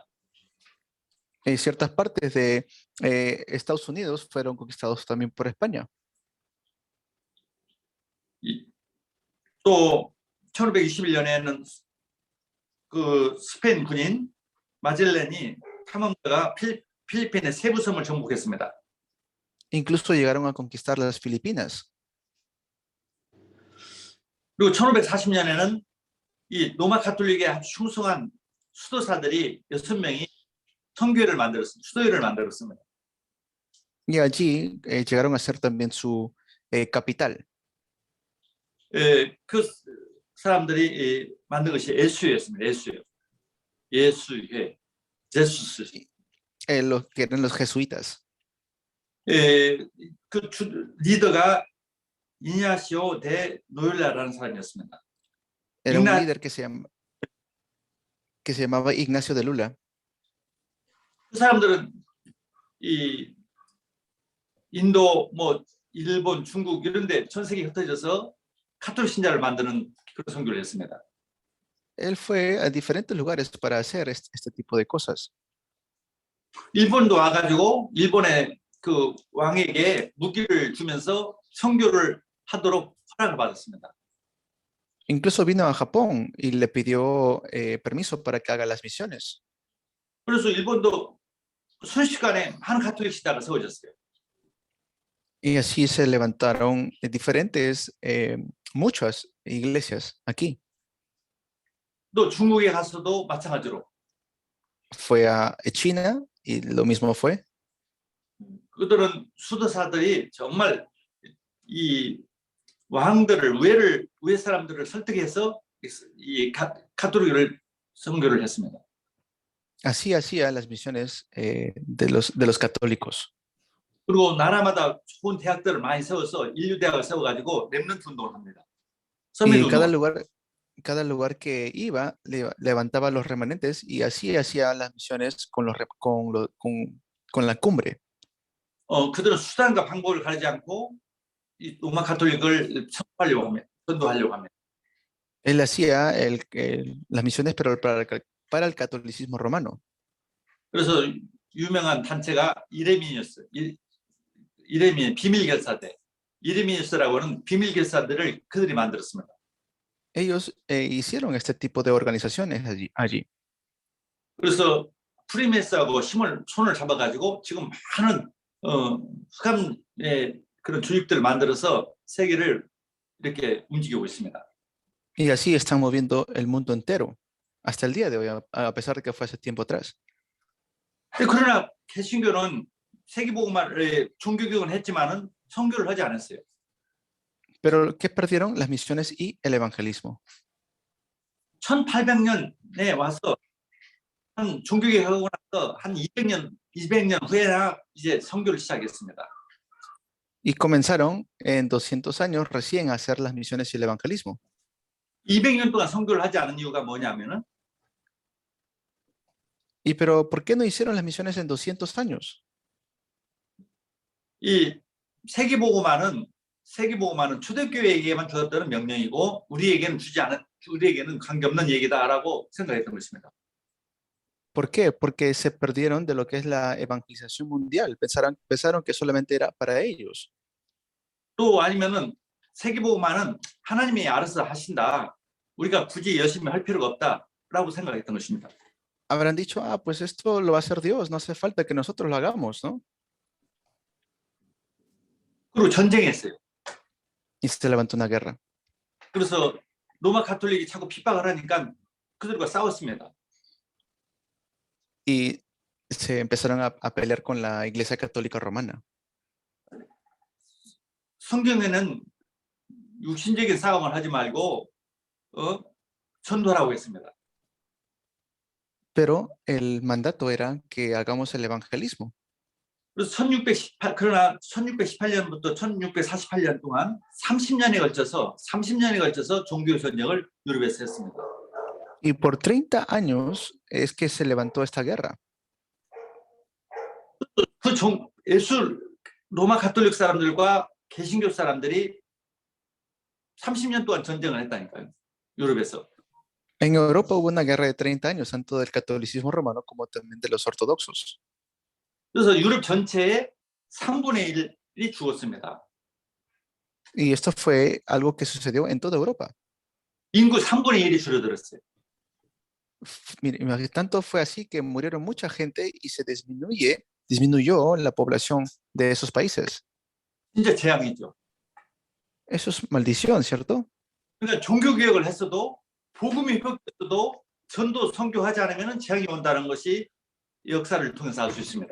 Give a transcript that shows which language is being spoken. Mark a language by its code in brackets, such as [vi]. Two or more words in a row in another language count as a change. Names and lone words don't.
[es] Ciertas partes de Estados Unidos fueron conquistados también por España. [ko] 또 1521년에는 그 스페인 군인 마젤렌이 탐험가가 필리핀의 세부 섬을 정복했습니다. [es] Incluso llegaron a conquistar las Filipinas. [ko] 그리고 1540년에는 이 로마 가톨릭에 아주 충성한 수도사들이 6명이 성교회를 수도회를 만들었습니다. [es] Y allí llegaron a ser también su capital. [ko] 그 사람들이 만든 것이 예수회였습니다. 예수회. 제수스. [es] Los que eran los jesuitas. [ko] 그 리더가 이냐시오 데 노율라라는 사람이었습니다. [es] Era un líder que se llamaba Ignacio de Lula. [ko] 그 사람들은 이 인도, 일본, 중국 이런데 전 세계에 흩어져서 카톨릭 신자를 만드는 그런 선교를 했습니다. [es] Él fue a diferentes lugares para hacer este tipo de cosas. [ko] 일본도 와가지고 일본의 그 왕에게 무기를 주면서 선교를 하도록 허락을 받았습니다. [es] Incluso vino a Japón y le pidió permiso para que haga las misiones. [ko] 그래서 일본도 순식간에 한 카톨릭 시대가 세워졌어요. [es] Y así se levantaron muchas iglesias aquí. [ko] 또 중국에 가서도 마찬가지로. [es] Fue a China y lo mismo fue. [ko] 그들은 수도사들이 정말 이 왕들을 외 사람들을 설득해서 이 카톨릭을 선교를 했습니다. [es] Así hacía las misiones de los católicos. [ko] 그리고 나라마다 좋은 대학들을 많이 세워서 인류 대학을 세워가지고 렘넌트 운동을 합니다. [es] Y cada lugar que iba levantaba los remanentes y así hacía las misiones con la cumbre. [ko] 그들은 수단과 방법을 가리지 않고 이 로마 카톨릭을 선도하려고 합니다. [es] Él hacía las misiones pero para el catolicismo romano. [ko] 그래서 유명한 단체가 이레미니우스, 이레미니우스 비밀결사대, 이레미니우스라고는 비밀결사들을 그들이 만들었습니다. [es] Ellos hicieron este tipo de organizaciones allí. [ko] 그래서 프리메스하고 손을 잡아가지고 지금 많은 흑암의 그런 조직들을 만들어서 세계를 이렇게 움직이고 있습니다. [es] Y así están moviendo el mundo entero hasta el día de hoy, a pesar de que fue hace tiempo atrás. [ko] 그러나 개신교는 세계복음화를 종교개혁은 했지만은 선교를 하지 않았어요. [es] Pero ¿qué perdieron? Las misiones y el evangelismo. [ko] 1800년에 와서 한 종교개혁하고 나서 한 200년 후에나 이제 선교를 시작했습니다. [es] Y comenzaron en 200 años recién a hacer las misiones y el evangelismo. [ko] 200년 동안 선교를 하지 않은 이유가 뭐냐면은 [es] pero ¿por qué no hicieron las misiones en 200 años? [ko] 이 세계복음화는 초대교회에게만 주었다는 명령이고 우리에게는 관계없는 얘기다라고 생각했던 것입니다. [es] ¿Por qué? Porque se perdieron de lo que es la evangelización mundial. Pensaron que solamente era para ellos. [ko] 또 아니면은 세계복음화는 하나님이 알아서 하신다. 우리가 굳이 열심히 할 필요가 없다라고 생각했던 것입니다. [es] Habrán dicho, pues esto lo va a hacer Dios, no hace falta que nosotros lo hagamos, ¿no? [ko] 그리고 전쟁했어요. [es] Y se levantó una guerra. [ko] 그래서 로마 가톨릭이 자꾸 핍박을 하니까 그들과 싸웠습니다. [es] Y se empezaron a pelear con la Iglesia Católica Romana. [ko] 성경에는 육신적인 싸움을 하지 말고 전도하라고 했습니다. [es] Pero el mandato era que hagamos el evangelismo. [ko] 그래서 1618년부터 1648년 동안 30년에 걸쳐서 종교 전쟁을 유럽에서 했습니다. [es] Y por 30 años es que se levantó esta guerra. [ko] 로마 가톨릭 사람들과 개신교 사람들이 30년 동안 전쟁을 했다니까요. 유럽에서. [es] En Europa hubo una guerra de 30 años, tanto del catolicismo romano como también de los ortodoxos. [ko] 그래서 유럽 전체의 3분의 1이 죽었습니다. [es] Y esto fue algo que sucedió en toda Europa. [ko] 인구 3분의 1이 줄어들었어요. [es] Tanto fue así que murieron mucha gente y se disminuyó la población de esos países. [ko] 진짜 재앙이죠. [es] Eso es maldición, ¿cierto? [ko] 그러니까 종교 개혁을 했어도 복음이 회복됐어도 전도 선교하지 않으면 재앙이 온다는 것이 역사를 통해서 알 수 있습니다.